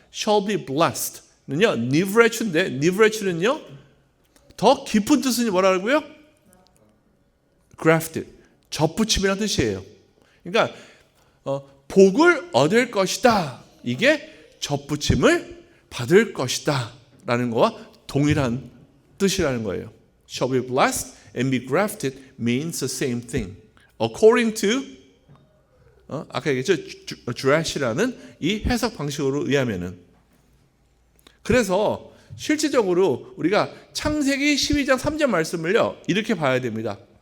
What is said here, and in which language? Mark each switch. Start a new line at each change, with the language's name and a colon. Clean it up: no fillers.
English: shall be blessed
Korean: 는요 니브레츠인데, 니브레츠는요 더 깊은 뜻은 뭐라고요? grafted, 접붙임이라는 뜻이에요. 그러니까 복을 얻을 것이다, 이게 접붙임을 받을 것이다 라는 거와 동일한 뜻이라는 거예요.
English: shall be blessed and be grafted means the same thing. According to
Korean: 아까 얘기했죠, 드레시라는 이 해석 방식으로 의하면은. 그래서 실질적으로 우리가 창세기 12장 3절 말씀을요 이렇게 봐야 됩니다.